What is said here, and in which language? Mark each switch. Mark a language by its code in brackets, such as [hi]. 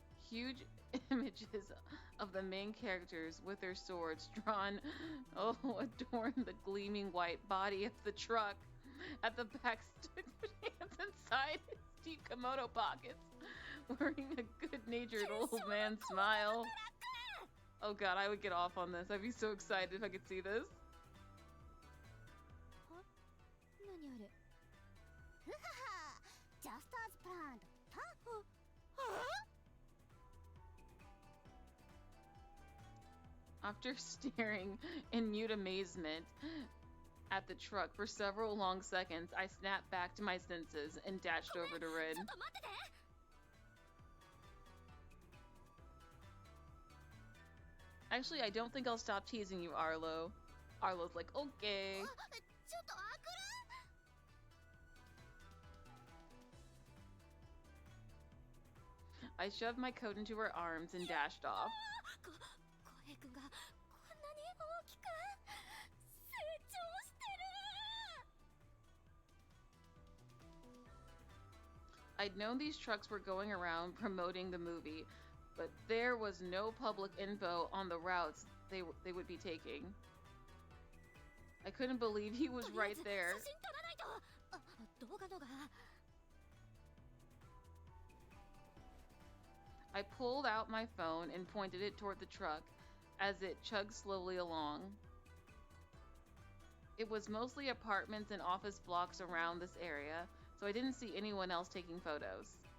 [en] Huge images of the main characters with their swords drawn, adorn the gleaming white body of the truck. At the back stood hands inside his deep Komodo pockets, wearing a good-natured old man smile. Oh god, I would get off on this. I'd be so excited if I could see this. [ja] 何あれふはは [en] Just as planned [ja] たあ [en] After staring in mute amazement at the truck for several long seconds, I snapped back to my senses and dashed over to Rin. [ja] ちょっと待ってて [en] Actually, I don't think I'll stop teasing you, Arlo. Arlo's like, okay. [ja] ちょっとアクル [en] I shoved my coat into her arms and dashed off. [ja] 浩平君がこんなに大きく成長してる [en] I'd known these trucks were going around promoting the movie, but there was no public info on the routes they would be taking. I couldn't believe he was [ja] とりあえ [en] right [ja] ず [en] there. [ja] 写真撮らないとあ動画 [en] I pulled out my phone and pointed it toward the truck as it chugged slowly along. It was mostly apartments and office blocks around this area, so I didn't see anyone else taking photos.